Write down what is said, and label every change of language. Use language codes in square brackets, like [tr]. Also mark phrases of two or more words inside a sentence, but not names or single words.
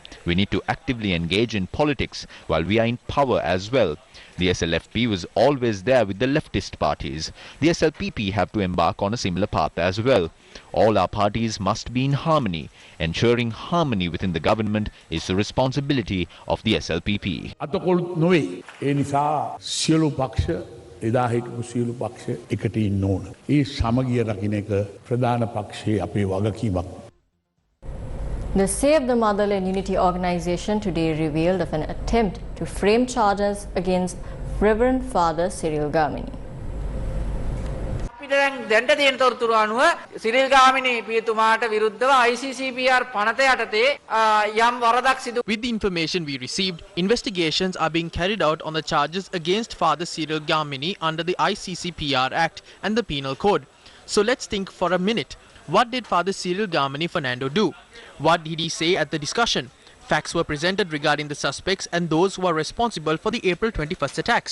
[en] We need to actively engage in politics while we are in power as well. The SLFP was always there with the leftist parties. The SLPP have to embark on a similar path as well. All our parties must be in harmony. Ensuring harmony within the government is the responsibility of the SLPP. [si] අතකොළුත් නොවේ. ඒ නිසා සියලු පක්ෂ එදා හිටපු සියලු පක්ෂ එකට ඉන්න ඕන. ඒ සමගිය රකින්න එක ප්‍රධාන පක්ෂයේ අපේ වගකීමක්. [en] The Save the Motherland Unity organization today revealed of an attempt to frame charges against Reverend Father Cyril Gamini. [si] දැන්ට තියෙන තොරතුරු අනුව සිරිල් ගාමිණී පියතුමාට විරුද්ධව ICCPR පනත යටතේ යම් වරදක් සිදු. [en] With the information we received, investigations are being carried out on the charges against Father Cyril Gamini under the ICCPR Act and the Penal Code. So let's think for a minute. What did Father Cyril Gamini Fernando do? What did he say at the discussion? Facts were presented regarding the suspects and those who are responsible for the April 21st attacks.